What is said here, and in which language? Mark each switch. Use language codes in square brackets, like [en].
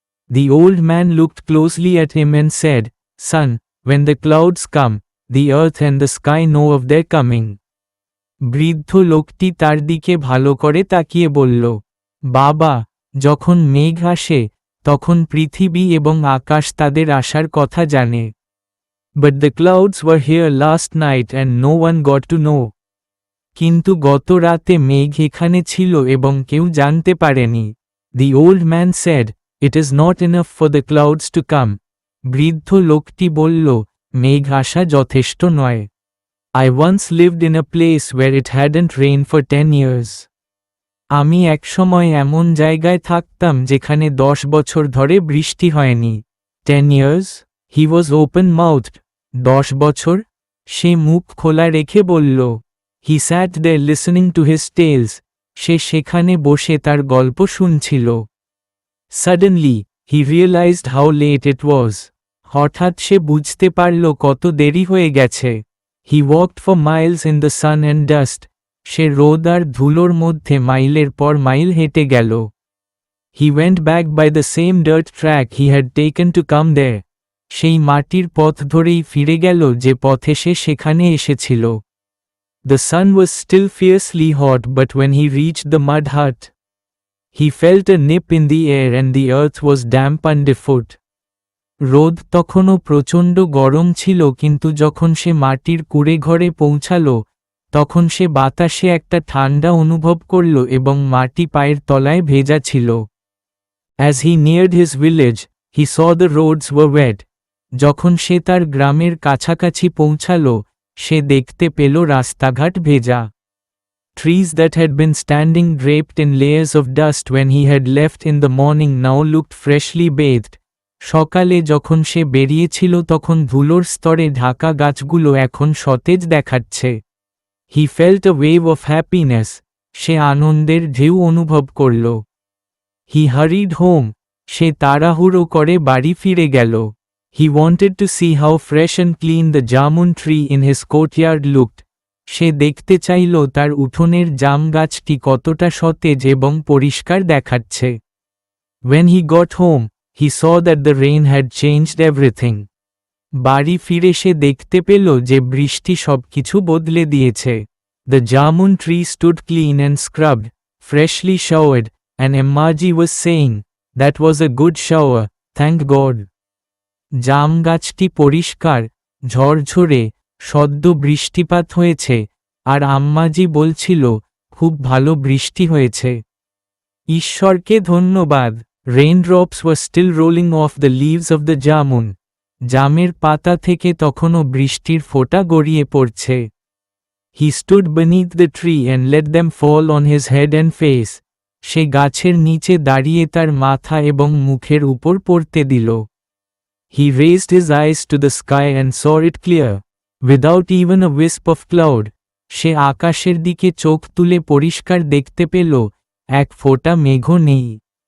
[en] The old man looked closely at him and said, Son, when the clouds come, the earth and the sky know of their coming. [bn] বৃদ্ধ লোকটি তার দিকে ভালো করে তাকিয়ে বলল, বাবা, যখন মেঘ আসে তখন পৃথিবী এবং আকাশ তাদের আসার কথা জানে। [en] But the clouds were here last night and no one got to know. [bn] কিন্তু গত রাতে মেঘ এখানে ছিল এবং কেউ জানতে পারেনি। [en] The old man said, It is not enough for the clouds to come. [bn] বৃদ্ধ লোকটি বলল, মেঘ আসা যথেষ্ট নয়। [en] I once lived in a place where it hadn't rained for 10 years. [bn] আমি একসময় এমন জায়গায় থাকতাম যেখানে 10 বছর ধরে বৃষ্টি হয়নি। [en] 10 years? He was open-mouthed. [bn] 10 বছর? সে মুখ খোলা রেখে বলল। [en] He sat there listening to his tales. [bn] সে সেখানে বসে তার গল্প শুনছিল। [en] Suddenly, he realized how late it was. [bn] হঠাৎ সে বুঝতে পারল কত দেরি হয়ে গেছে। [en] He walked for miles in the sun and dust. [bn] সে রোদ আর ধুলোর মধ্যে মাইলের পর মাইল হেঁটে গেল। [en] He went back by the same dirt track he had taken to come there. [bn] সেই মাটির পথ ধরেই ফিরে গেল যে পথে সে সেখানে এসেছিল। [en] The sun was still fiercely hot, but when he reached the mud hut, he felt a nip in the air and the earth was damp underfoot. [bn] রোদ তখনও প্রচণ্ড গরম ছিল, কিন্তু যখন সে মাটির কুঁড়ে ঘরে পৌঁছাল তখন সে বাতাসে একটা ঠান্ডা অনুভব করল এবং মাটি পায়ের তলায় ভেজা ছিল। [en] As he neared his village, he saw the roads were wet. [bn] যখন সে তার গ্রামের কাছাকাছি পৌঁছাল সে দেখতে পেল রাস্তাঘাট ভেজা। [en] Trees that had been standing draped in layers of dust when he had left in the morning now looked freshly bathed. [bn] সকালে যখন সে বেরিয়েছিল তখন ধুলোর স্তরে ঢাকা গাছগুলো এখন সতেজ দেখাচ্ছে। [en] He felt a wave of happiness. [bn] সে আনন্দের ঢেউ অনুভব করল। [en] He hurried home. [bn] সে তাড়াহুড়ো করে বাড়ি ফিরে গেল। [en] He wanted to see how fresh and clean the jamun tree in his courtyard looked. [bn] সে দেখতে চাইল তার উঠোনের জাম গাছটি কতটা সতেজ এবং পরিষ্কার দেখাচ্ছে। [en] When he got home, he saw that the rain had changed everything. [bn] বাড়ি ফিরে সে দেখতে পেল যে বৃষ্টি সবকিছু বদলে দিয়েছে। [en] The jamun tree stood clean and scrubbed, freshly showered, and Emmaji was saying, That was a good shower, thank God. [bn] জাম গাছটি পরিষ্কার, ঝরঝরে, সদ্য বৃষ্টিপাত হয়েছে, আর আম্মাজি বলছিল, খুব ভালো বৃষ্টি হয়েছে। ঈশ্বরকে ধন্যবাদ। [en] Raindrops were still rolling off the leaves of the jamun. [bn] জামের পাতা থেকে তখনও বৃষ্টির ফোঁটা গড়িয়ে পড়ছে। [en] He stood beneath the tree and let them fall on his head and face. [bn] সে গাছের নিচে দাঁড়িয়ে তার মাথা এবং মুখের উপর পড়তে দিল। [en] He raised his eyes to the sky and saw it clear. Without even a wisp of cloud. [bn] সে আকাশের দিকে চোখ তুলে পরিষ্কার দেখতে পেল, এক ফোঁটা মেঘও নেই।